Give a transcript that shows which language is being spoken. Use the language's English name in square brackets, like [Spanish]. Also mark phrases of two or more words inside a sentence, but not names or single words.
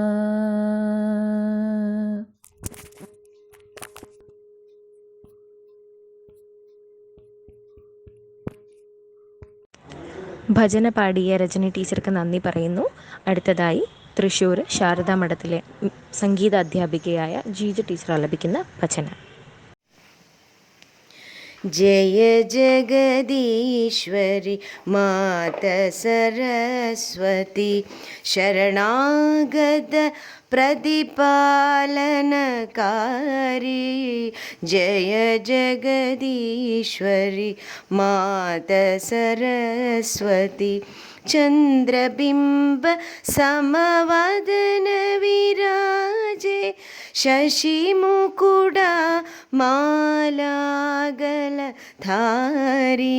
[Malayalam] ഭജന പാടിയ രജനി ടീച്ചർക്ക് നന്ദി പറയുന്നു. അടുത്തതായി തൃശ്ശൂർ ശാരദാ മഠത്തിലെ സംഗീത അധ്യാപികയായ ജീജ ടീച്ചർ ആലപിക്കുന്ന ഭജന. [Hindi] जय जगदीश्वरि मात सरस्वती शरणागत प्रतिपालनकारी. जय जगदीश्वरि मात सरस्वती चन्द्रबिम्ब समवदन विराजे शशिमुकुडा मालागलधारी.